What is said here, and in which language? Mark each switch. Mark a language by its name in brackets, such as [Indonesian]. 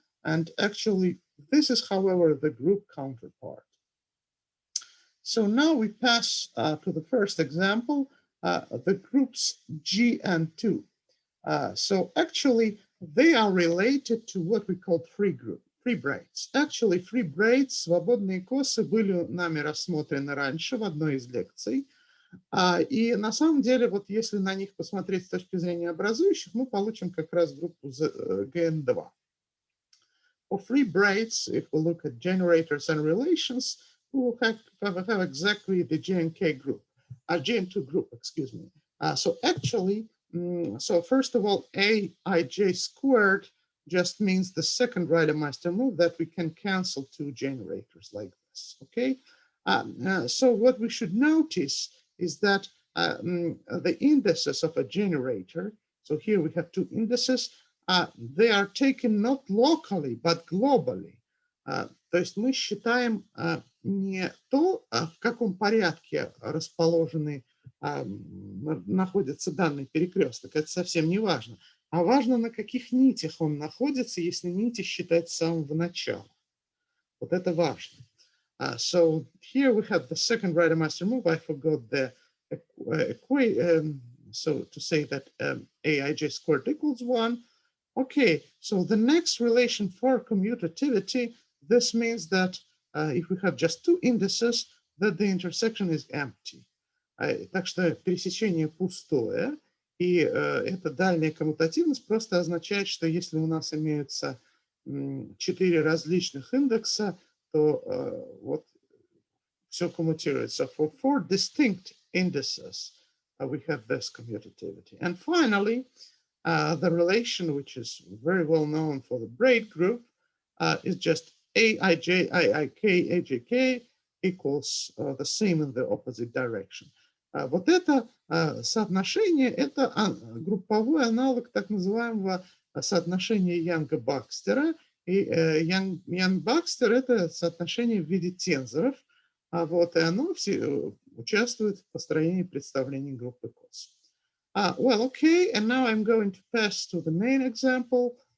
[English] And actually, this is, however, the group counterpart. So now we pass to the first example, the groups G and 2. So actually, they are related to what we call free braids. Actually, free braids, [Russian] свободные косы, были нами рассмотрены раньше в одной из лекций. И на самом деле, вот если на них посмотреть с точки зрения образующих, мы получим как раз группу GN2. [English] For free braids, if we look at generators and relations, we will have exactly the GNK group, GN2 group, excuse me. So actually, so first of all, Aij squared just means the second Reidemeister move that we can cancel two generators like this, okay? So what we should notice is that the indices of a generator, so here we have two indices, they are taken not locally, but globally. [Russian] То есть мы считаем не то, в каком порядке расположены, находится данный перекресток, это совсем не важно, а важно, на каких нитях он находится, если нити считать с самого начала. Вот это важно. [English] So here we have the second Reidemeister move. I forgot the equation, so to say that Aij squared equals 1. Okay, so the next relation for commutativity, this means that if we have just two indices, that the intersection is empty. [Russian] Так что пересечение пустое, и эта дальняя коммутативность просто означает, что если у нас имеются 4 различных индекса, то вот все коммутируется. [English] For 4 distinct indices, we have this commutativity. And finally, the relation, which is very well known for the braid group, is just Aij, Iik, Ajk equals the same in the opposite direction. [Russian] Вот это соотношение, это групповой аналог так называемого соотношения Янга-Бакстера, И Ян Бакстер — это соотношение в виде тензоров, вот, и оно участвует в построении представлений группы cos. [English] Well, okay, and now I'm going to pass to the main example.